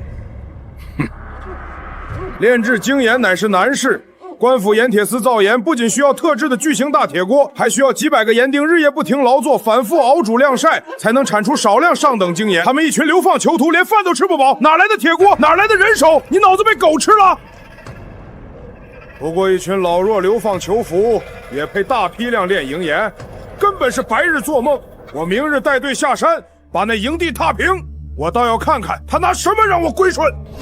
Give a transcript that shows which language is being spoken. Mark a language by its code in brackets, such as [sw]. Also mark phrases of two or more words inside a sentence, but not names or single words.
[zh] 哼！煉制精鹽乃是難事，官府鹽鐵司造鹽不僅需要特制的巨型大鐵鍋，還需要幾百個鹽釘日夜不停勞作，反覆熬煮晾曬，才能產出少量上等精鹽。他們一群流放囚徒，連飯都吃不飽，哪來的鐵鍋？哪來的人手？你腦子被狗吃了？不過一群老弱流放囚俘， 也配大批量练營岩，根本是白日做夢。我明日带队下山，把那营地踏平，我倒要看看他拿什么让我归顺。